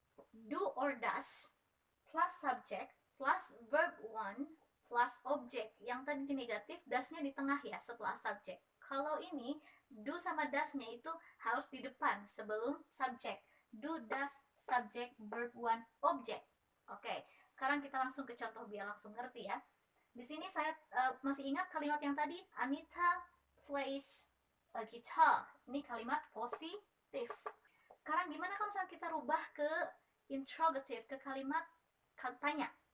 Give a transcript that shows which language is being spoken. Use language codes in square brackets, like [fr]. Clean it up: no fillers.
[en] Do or does plus subject plus verb one plus object. [id] Yang tadi negatif, does-nya di tengah ya setelah subject. Kalau ini do sama does-nya itu harus di depan sebelum subject. [en] Do, does, subject, verb one, object. [id] Oke, sekarang kita langsung ke contoh biar langsung ngerti ya. Di sini saya masih ingat kalimat yang tadi, [en] Anita plays a guitar. [id] Ini kalimat positif. Sekarang gimana kalau misalnya kita rubah ke interrogative, ke kalimat tanya.